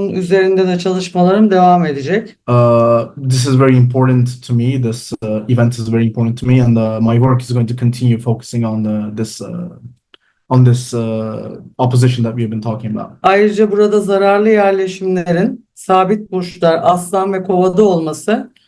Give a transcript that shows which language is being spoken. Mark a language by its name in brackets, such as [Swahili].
[Turkish] Bunun üzerinde de çalışmalarım devam edecek. [English] This is very important to me. This event is very important to me, and my work is going to continue focusing on this opposition that we have been talking about. [Turkish] Ayrıca burada zararlı yerleşimlerin sabit burçlar Aslan ve Kova'da olması